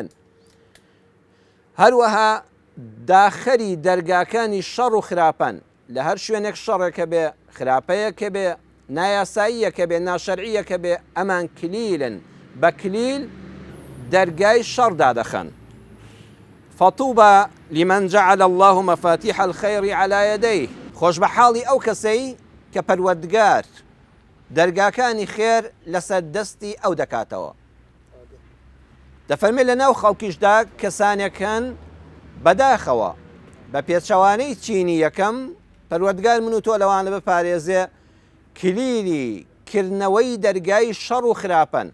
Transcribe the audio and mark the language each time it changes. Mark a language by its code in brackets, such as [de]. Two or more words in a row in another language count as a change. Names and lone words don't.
[ckb] هەروەها داخەری دەرگاکانی شەڕ و خراپەن لە هەر شوێنێک شەڕێکە بێ خراپەیەکە بێ نایاساییەکە بێ ناشەرعیەکە بێ ئەمان کلیلن بە کلیل دەرگای شەڕ دادەخەن. [ar] فطوبى لمن جعل الله مفاتيح الخير على يديه. [ckb] خۆش بە حاڵی ئەو کەسەی کە پەروەردگار دەرگاکانی خێر لەسەر دەستی ئەو دەکاتەوە. دەفەرمێ لەناو خەڵکیشدا کەسانێکن بەداخەوە بە پێچەوانەی چینی یەکەم پەروەردگار من و تۆ لەوانە بپارێزێ کلیلی کردنەوەی دەرگای شەڕ و خراپەن.